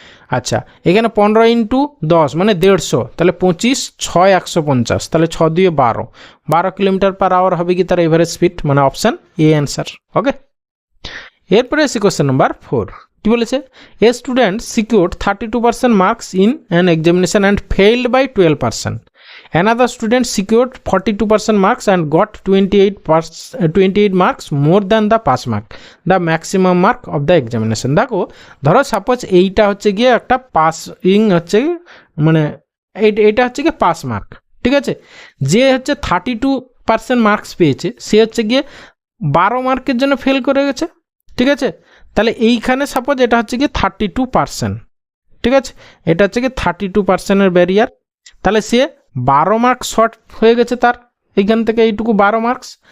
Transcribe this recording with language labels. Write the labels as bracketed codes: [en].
[bn] আচ্ছা এখানে 15 ইন্টু 10 মানে 150, তাহলে 25, 6 150, তাহলে 6 দিয়ে 12 কিলোমিটার পার আওয়ার হবে কি তার এভারেজ স্পিড, মানে অপশান এ অ্যান্সার। [en] okay, [bn] এরপরে এসে [en] question number 4, [bn] কি বলেছে, [en] A student secured 32% marks in an examination and failed by 12%. Another student secured 42% marks and got 28 marks more than the pass mark, the maximum mark of the examination. [bn] দেখো ধরো suppose এইটা হচ্ছে গিয়ে একটা passing হচ্ছে মানে এইটা হচ্ছে গিয়ে পাস মার্ক, ঠিক আছে। যে হচ্ছে 32% মার্কস পেয়েছে সে হচ্ছে গিয়ে 12 মার্কের জন্য ফেল করে গেছে, ঠিক আছে। তাহলে এইখানে সাপোজ এটা হচ্ছে গিয়ে 32%, ঠিক আছে, এটা হচ্ছে গিয়ে 32%-এর ব্যারিয়ার, তাহলে সে 12 মার্কস শর্ট হয়ে গেছে তার এইখান থেকে এইটুকু 12 মার্কস।